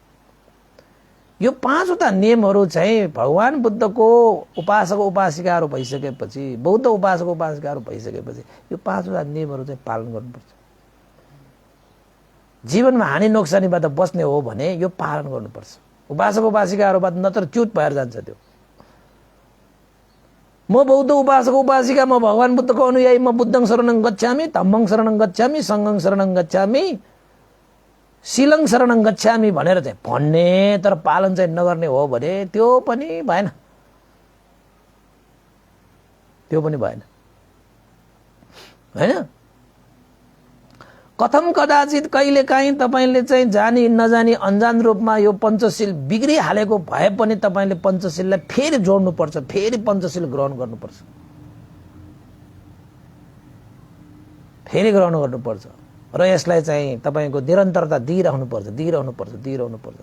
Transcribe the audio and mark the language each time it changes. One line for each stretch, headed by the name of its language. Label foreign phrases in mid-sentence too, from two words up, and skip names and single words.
Nepali: यो पाँचवटा नियमहरू चाहिँ भगवान बुद्धको उपासक उपासिकाहरू भइसकेपछि, बौद्ध उपासक उपासिकाहरू भइसकेपछि यो पाँचवटा नियमहरू चाहिँ पालन गर्नुपर्छ। जीवनमा हानि नोक्सानीबाट बस्ने हो भने यो पालन गर्नुपर्छ। उपासक उपासिकाहरूबाट नत्र च्युत भएर जान्छ त्यो। म बौद्ध उपासक उपासिका, म भगवान बुद्धको अनुयायी, म
Pali: बुद्धं शरणं गच्छामि, धम्मं शरणं गच्छामि, संघं शरणं गच्छामि, शीलं शरणं गच्छामि
Nepali: भनेर चाहिँ भन्ने तर पालन चाहिँ नगर्ने हो भने त्यो पनि भएन। त्यो पनि भएन हैन। कथम कदाचित कहिलेकाहीँ तपाईले चाहिँ जानी नजानी अनजान रूपमा यो पञ्चशील बिग्रिहालेको भए पनि तपाईले पञ्चशीललाई फेरि जोड्नुपर्छ, फेरि पञ्चशील ग्रहण गर्नुपर्छ, फेरि ग्रहण गर्नुपर्छ र यसलाई चाहिँ तपाईको निरन्तरता दिइरहनुपर्छ।